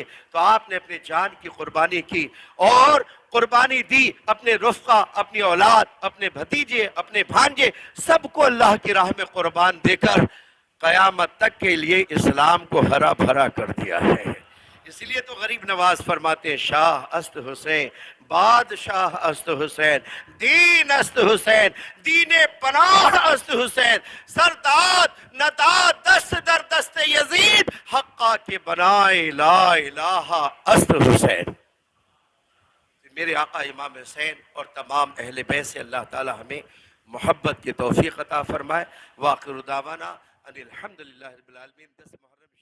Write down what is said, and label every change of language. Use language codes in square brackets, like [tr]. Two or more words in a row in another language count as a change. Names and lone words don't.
[ur] تو آپ نے اپنے جان کی قربانی کی اور قربانی دی، اپنے رفقا، اپنی اولاد، اپنے بھتیجے، اپنے بھانجے، سب کو اللہ کی راہ میں قربان دے کر قیامت تک کے لیے اسلام کو ہرا بھرا کر دیا ہے۔ اس لیے تو غریب نواز فرماتے ہیں [fa] شاہ است حسین بادشاہ است حسین دین است حسین دین پناہ است حسین سرداد نداد دست در دست یزید حقا کے بنائے لا الہ است حسین۔ [ur] میرے آقا امام حسین اور تمام اہل بیت سے اللہ تعالی ہمیں محبت کی توفیق عطا فرمائے۔ [ar] وآخر دعوانا ان الحمدللہ رب العالمین۔